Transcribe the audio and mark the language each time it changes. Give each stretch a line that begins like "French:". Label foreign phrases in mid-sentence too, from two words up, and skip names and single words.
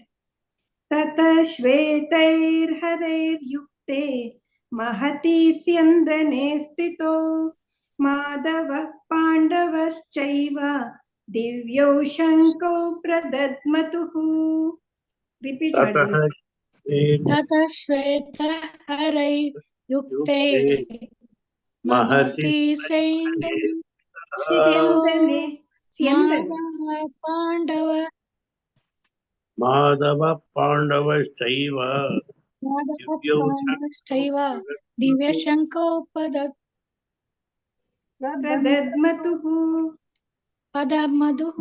Sanskrit: ತತ ಶ್ವೇತೈರ್ ಹರೈರ್ ಯುಕ್ತೆ ಮಹತಿ ಸ್ಯಂದನೆ ಸ್ಥಿತೋ ಮಾಧವ ಪಾಂಡವಶ್ಚೈವ ದಿವ್ಯೌ ಶಂಖೌ ಪ್ರದದ್ಮತುಃ.
Kannada: ರಿಪೀಟ್ ಮಾಡಿ.
Sanskrit: ತತಃ ಶ್ವೇತ ಹರೈ ಯುಕ್ತೆ ಮಹತಿ ಮಹತಿ ಸೈಂದನೆ ಸ್ಯಂದನೆ ಸ್ಯಂದನೆ ಪಾಂಡವ ಮಾಧವ ಪಾಂಡವಶ್ಚೈವ ಪಾಂಡವಶ್ಚೈವ ದಿವ್ಯ ಶಂಖೋಪದದ್ಮತುಃ ಪದಮಧುಃ.